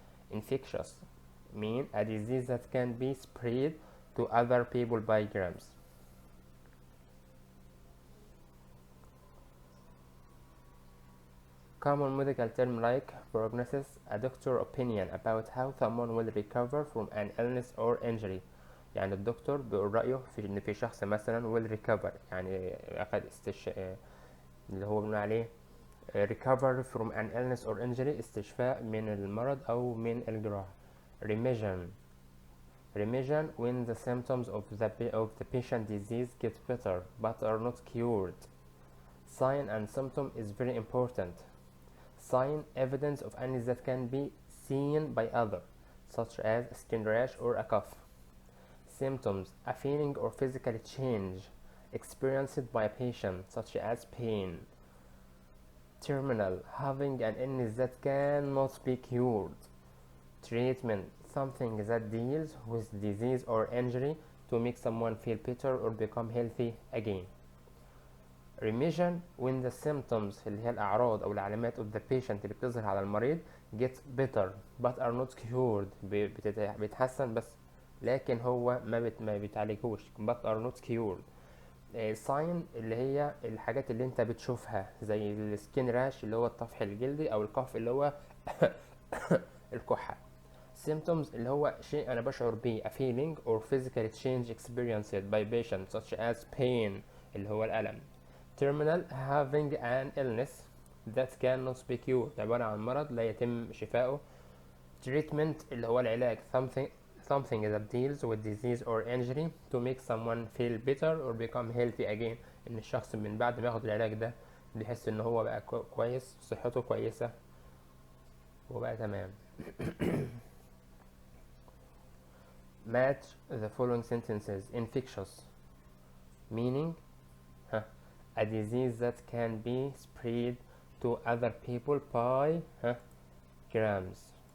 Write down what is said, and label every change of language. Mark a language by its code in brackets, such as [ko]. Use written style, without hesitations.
[en] Infectious mean a disease that can be spread to other people by germs. Common medical term like prognosis, a doctor's opinion about how someone will recover from an illness or injury. [ar] يعني الدكتور بيقول رأيه في إن في شخص مثلا [en] will recover، [ar] يعني أخذ اللي هو بنقول عليه [en] recover from an illness or injury، [ar] استشفاء من المرض أو من الجراحة. [en] Remission Remission when the symptoms of the patient disease get better but are not cured. Sign and symptom is very important. Sign, evidence of illness that can be seen by others, such as a skin rash or a cough. Symptoms, a feeling or physical change experienced by a patient, such as pain. Terminal, having an illness that cannot be cured. Treatment, something that deals with disease or injury to make someone feel better or become healthy again. Remission when the symptoms [ar] اللي هي الأعراض أو العلامات [en] of the patient [ar] اللي بتظهر على المريض [en] get better but are not cured [ar] بيتحسن بس لكن هو ما بيتعالجوش [en] but are not cured. [ar] sign اللي هي الحاجات اللي انت بتشوفها زي السكين راش اللي هو الطفح الجلدي أو القف اللي هو الكحة. [en] symptoms [ar] اللي هو شيء أنا بشعر بيه [en] a feeling or physical change experienced by patient such as pain [ar] اللي هو الألم. [en] terminal, having an illness that cannot be cured [ar] عبارة عن مرض لا يتم شفاؤه. treatment اللي هو العلاج [en] something that deals with disease or injury to make someone feel better or become healthy again [ar] ان الشخص من بعد ما ياخد العلاج ده بيحس ان هو بقى كويس صحته كويسة وبقى تمام. [en] match the following sentences. infectious meaning a disease that can be spread to other people by grams.